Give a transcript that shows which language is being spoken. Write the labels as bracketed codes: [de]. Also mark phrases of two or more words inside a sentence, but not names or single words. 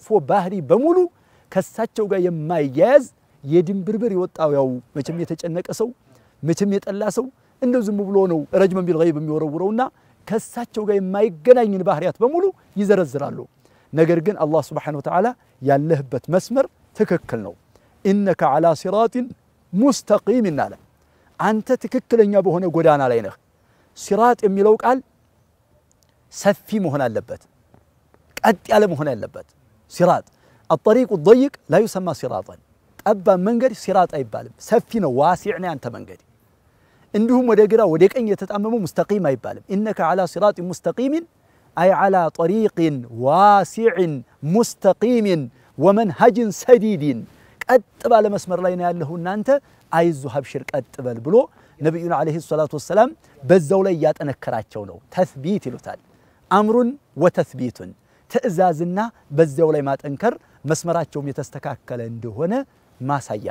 [am] ባህሪ በሙሉ ከሳቸው ጋር የማይያዝ የድንብርብር ይወጣው ያው መቼም የተጨነቀ ሰው መቼም የጠላ ሰው እንደው ዝም ብሎ ነው [ar] رجما بالغيب [am] የሚወረውረውና ከሳቸው ጋር የማይገናኝን ባህሪያት በሙሉ ይዘረዝራሉ ነገር ግን አላህ [ar] سبحانه وتعالى [am] ያለህበት መስመር ትክክል ነው [ar] إنك على صراط مستقيم [am] አለ አንተ ትክክለኛ በሆነ ጎዳና ላይ ነህ ሲራጥ የሚለው ቃል ሰፊ መሆን አለበት ቀጥ ያለ መሆን አለበት ሲራጥ [ar] الطريق الضيق لا يسمى صراطا [am] ጠባ መንገድ ሲራጥ አይባልም ሰፊ ነው ዋሲዕ ነው አንተ መንገድ እንዲሁም ወደ ግራ ወደ ቀኝ የተጣመመው مستقيم አይባልም ኢነከ [ar] على صراط مستقيم أي على طريق واسع مستقيم ومنهج سديد [am] ቀጥ ባለ መስመር ላይ ነው ያለው እናንተ አይዙህ አብሽር ቀጥ በል ብሎ ነብዩና አለይሂ [ar] صلاة وسلام [am] በዛው ላይ ያጠነከራቸው ነው ተስቢት ይሉታል [ar] أمره وتثبيته [am] ትእዛዝና በዛው ላይ ማጠንከር መስመራቸው የተስተካከለ እንደሆነ ማሳያ